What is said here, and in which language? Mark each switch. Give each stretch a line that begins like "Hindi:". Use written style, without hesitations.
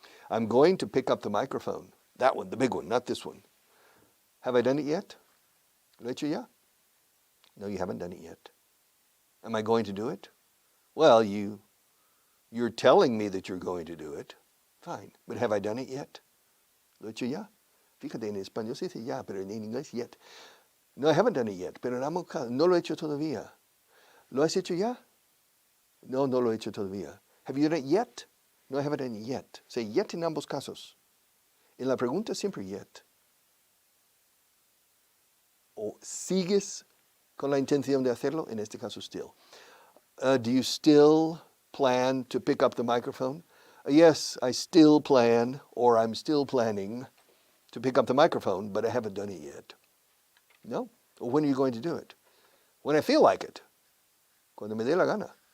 English: I'm going to pick up the microphone. That one, the big one, not this one. Have I done it yet?
Spanish: ¿Lo he hecho ya?
English: No, you haven't done it yet. Am I going to do it? Well, you're telling me that you're going to do it. Fine. But have I done it yet?
Spanish: ¿Lo he hecho ya? Fíjate, en español se dice ya, pero en inglés yet.
English: No, I haven't done it yet,
Spanish: pero no lo he hecho todavía. ¿Lo has hecho ya? No, no lo he hecho todavía.
English: Have you done it yet? No, I haven't done it yet.
Spanish: Say yet en ambos casos. En la pregunta siempre yet. O sigues con la intención de hacerlo, en este caso still.
English: Do you still plan to pick up the microphone? Yes, I still plan, or I'm still planning to pick up the microphone, but I haven't done it yet. No? Well, when are you going to do it? When I feel like it.
Spanish: Cuando me dé la gana.